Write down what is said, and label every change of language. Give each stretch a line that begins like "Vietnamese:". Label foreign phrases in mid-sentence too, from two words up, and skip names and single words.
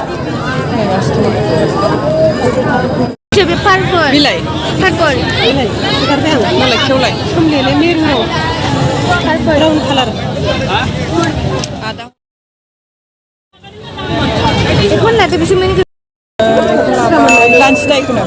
Bodo: बे पार्पल बिलाइ पार्पल मालाय खेवलाय सोमलेले मेरु
English: purple brown colour
Bodo: आदा
Assamese: এখন লাগে বেশি মানে
Bodo: लानसि दायखौनो